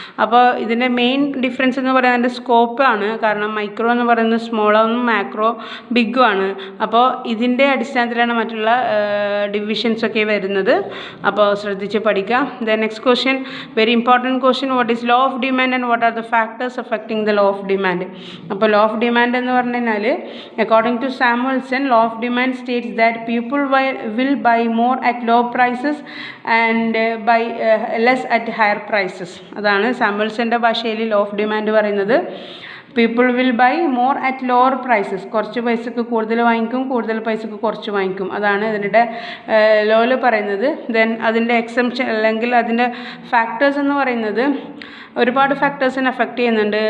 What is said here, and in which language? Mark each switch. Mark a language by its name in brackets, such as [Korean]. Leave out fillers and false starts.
[Malayalam] അപ്പോൾ ഇതിൻ്റെ main difference എന്ന് പറയുന്നത് സ്കോപ്പാണ്. കാരണം മൈക്രോ എന്ന് പറയുന്നത് സ്മോളും മാക്രോ ബിഗും ആണ്. അപ്പോൾ ഇതിൻ്റെ അടിസ്ഥാനത്തിലാണ് മറ്റുള്ള ഡിവിഷൻസൊക്കെ വരുന്നത്. അപ്പോൾ ശ്രദ്ധിച്ച് പഠിക്കാം. [English] Then next question, very important question, what is law of demand and what are the factors affecting the law of demand. അപ്പോൾ law of demand [Malayalam] എന്ന് പറഞ്ഞാൽ [English] according to Samuelson, law of demand states that people will buy more at low prices and buy less at higher prices. [Malayalam] അതാണ് സാമുവൽസൻ്റെ ഭാഷയിൽ [English] law of demand പറയുന്നത്. People will buy more at lower prices. [Malayalam] കുറച്ച് പൈസക്ക് കൂടുതൽ വാങ്ങിക്കും, കൂടുതൽ പൈസക്ക് കുറച്ച് വാങ്ങിക്കും. അതാണ് ഇതിൻ്റെ ലോയിൽ പറയുന്നത്. ദെൻ അതിൻ്റെ എക്സംഷൻ അല്ലെങ്കിൽ അതിൻ്റെ ഫാക്ടേഴ്സ് എന്ന് പറയുന്നത് ഒരുപാട് ഫാക്ടേഴ്സിനെ അഫക്റ്റ് ചെയ്യുന്നുണ്ട്.